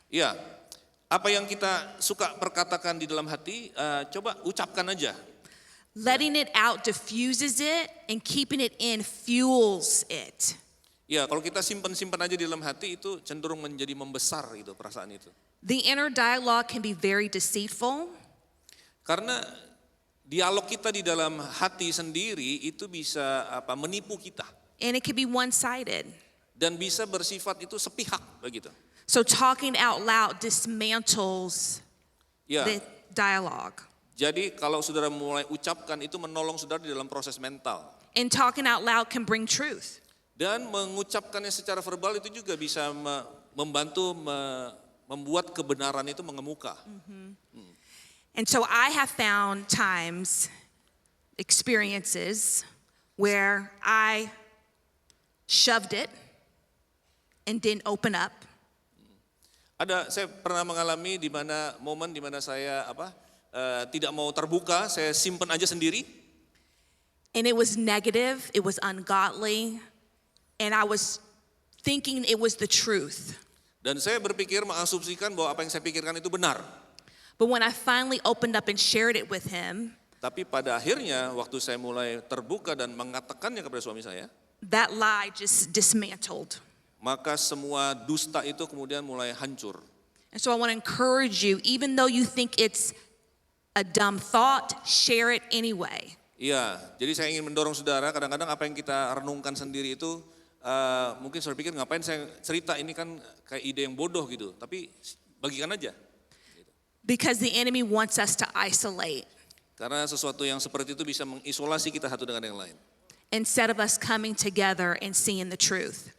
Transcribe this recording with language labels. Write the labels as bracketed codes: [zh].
[id] Ya, apa yang kita suka perkatakan di dalam hati, coba ucapkan aja. [en] Letting it out diffuses it, and keeping it in fuels it. [id] Ya, kalau kita simpan-simpan aja di dalam hati itu cenderung menjadi membesar itu perasaan itu. [en] The inner dialogue can be very deceitful. [id] Karena dialog kita di dalam hati sendiri itu bisa menipu kita [en] And it can be one-sided. [id] dan bisa bersifat itu sepihak begitu. [en] So talking out loud dismantles [id] Ya. [en] the dialogue. [id] Jadi kalau saudara mulai ucapkan itu menolong saudara di dalam proses mental. [en] And talking out loud can bring truth. [id] Dan mengucapkannya secara verbal itu juga bisa membantu membuat kebenaran itu mengemuka. [en] And so I have found times, experiences, where I shoved it and didn't open up. [id] Saya pernah mengalami di mana momen di mana saya tidak mau terbuka, saya simpan aja sendiri. [en] And it was negative, it was ungodly, and I was thinking it was the truth. [id] Dan saya berpikir mengasumsikan bahwa apa yang saya pikirkan itu benar. [en] But when I finally opened up and shared it with him, [id] Tapi pada akhirnya waktu saya mulai terbuka dan mengatakannya kepada suami saya, [en] that lie just dismantled. [id] maka semua dusta itu kemudian mulai hancur. [en] And so I want to encourage you, even though you think it's a dumb thought, share it anyway. [id] Iya, jadi saya ingin mendorong saudara, kadang-kadang apa yang kita renungkan sendiri itu, mungkin saudara pikir ngapain saya cerita, ini kan kayak ide yang bodoh gitu, tapi bagikan aja. [en] Because the enemy wants us to isolate [id] Karena sesuatu yang seperti itu bisa mengisolasi kita satu dengan yang lain. [en] instead of us coming together and seeing the truth.